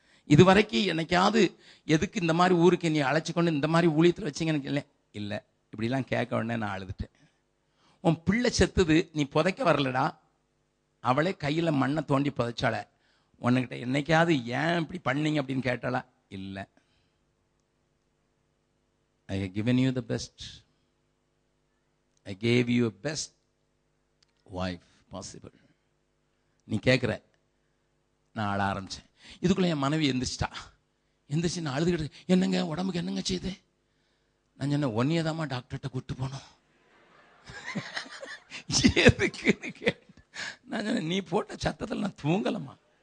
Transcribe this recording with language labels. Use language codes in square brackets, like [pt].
[ta] இது வரைக்கும் என்னைக்காவது எதுக்கு இந்த மாதிரி ஊருக்கு நீ அழைச்சி கொண்டு இந்த மாதிரி ஊழியத்தில் வச்சிங்கன்னு இல்லை. இல்லை. இப்படிலாம் கேட்க உடனே நான் அழுதுட்டேன். உன் பிள்ளை செத்துது, நீ புதைக்க வரலடா, அவளே கையில மண்ணை தோண்டி புதைச்சாள, உன்கிட்ட என்னைக்காவது ஏன் இப்படி பண்ணீங்க அப்படின்னு கேட்டாளா? இல்லை. [en] I have given you the best. I gave you a best wife possible. [ta] நீ கேட்குற. நான் அழ ஆரம்பிச்சேன். இதுக்குள்ள என் மனைவி எந்திரிச்சு நான் அழுதுகிட்டு, என்னங்க உடம்புக்கு என்னங்க செய்யுது? நான் சொன்னேன், ஒன்னியதாமா டாக்டர்கிட்ட கூப்பிட்டு போனோம். எதுக்குன்னு கேட்டேன். நான் சொன்னேன், நீ போட்ட சத்தத்தில் நான் தூங்கலமா.